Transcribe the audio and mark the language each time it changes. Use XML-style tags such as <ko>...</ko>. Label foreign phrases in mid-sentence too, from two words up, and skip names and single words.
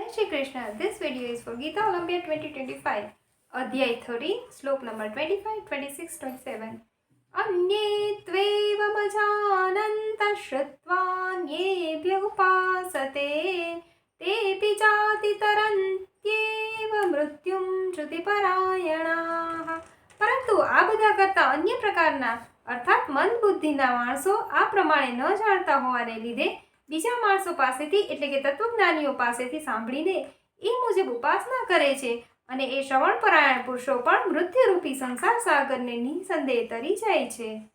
<en>Shri Krishna. This video is for Gita Olympia 2025. Adhyay 30, slok number 25, 26, 27.</en> <sa>अन्ये त्वेवमजानन्तः श्रुत्वान्येभ्य उपासते तेऽपि जातितरन्त्येव मृत्युं श्रुतिपरायणाः.</sa> <gu>પરંતુ આ બધા કરતા અન્ય પ્રકારના અર્થાત મન બુદ્ધિના માણસો આ પ્રમાણે ન જાણતા હોવાને લીધે બીજા માણસો પાસેથી એટલે કે તત્વજ્ઞાનીઓ પાસેથી સાંભળીને એ મુજબ ઉપાસના કરે છે અને એ શ્રવણપરાયણ પુરુષો પણ મૃત્યુરૂપી સંસાર સાગરને નિસંદેહ તરી જાય છે.</gu>